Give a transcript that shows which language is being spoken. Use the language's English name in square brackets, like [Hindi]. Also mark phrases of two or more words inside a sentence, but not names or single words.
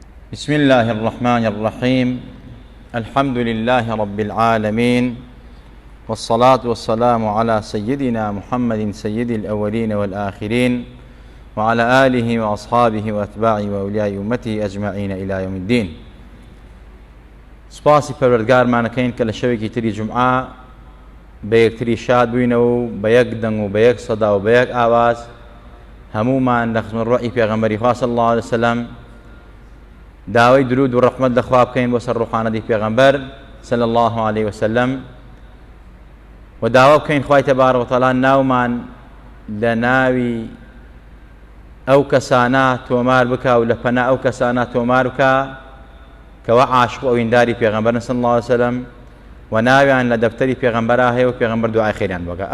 [Arabic] بسم الله الرحمن الرحيم الحمد لله رب العالمين والصلاة والسلام على سيدنا محمد سيد الأولين والآخرين وعلى آله وأصحابه وأتباعه وأولياء أمته أجمعين إلى يوم الدين. [Central Kurdish] سپاسی پەروەردگارمانەکەین کە لە شەوێکی تری جومعە بە یەکتری شاد بووینەوە و بە یەک دەنگ و بە یەک سەدا و بە یەک ئاواز هەمومان لە خزمەت ڕوحی پێغەمبەری خوا [Arabic] صلی الله علیه وسلم [Central Kurdish] داوای درود و ڕەحمەت لە خوا بکەین بۆ سەر ڕوحانەتی پێغەمبەر [Arabic] صلی الله علیه وسلم [Central Kurdish] و داوا بکەین خوای [Arabic] تەبارەک وتەعالا [Central Kurdish] ناومان لە ناوی ئەو کەسانە تۆمار بکە و لە پەنا ئەو کەسانە تۆمار بکە کەوا عاشق و ئەوینداری پێغەمبەرن [Arabic] صلی الله علیه وسلم [Central Kurdish] و ناویان لە دەفتەری پێغەمبەرا هەیە و پێغەمبەر دوعای خەیریان بۆکە.